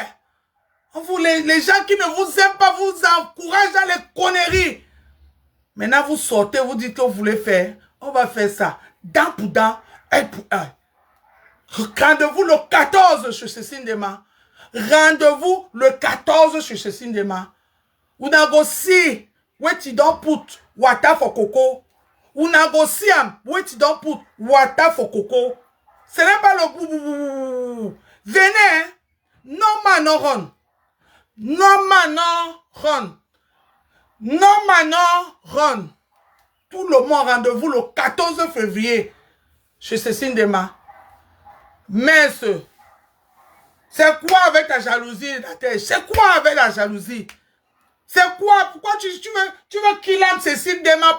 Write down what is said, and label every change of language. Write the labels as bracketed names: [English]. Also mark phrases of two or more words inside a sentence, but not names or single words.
[French] Les gens qui ne vous aiment pas vous encouragent dans les conneries. Maintenant, vous sortez, vous dites que vous voulez faire. On va faire ça. Dent pour dent, œil pour œil. Rendez-vous le 14 chez Cécile Dema. Rendez-vous le 14 chez Cécile Dema. [Nigerian Pidgin] Una go see what you don't put water for cocoa. Una go see what you don't put water for cocoa. [French] Ce n'est pas le boubou. Venez, hein? [Nigerian Pidgin] No man no run. No man no run. No man no run. [French] Tout le monde rendez-vous le 14 février chez Cécile Dema. Mais c'est quoi avec ta jalousie? C'est quoi avec la jalousie? C'est quoi? Pourquoi tu veux qu'il aime Cécile Dema?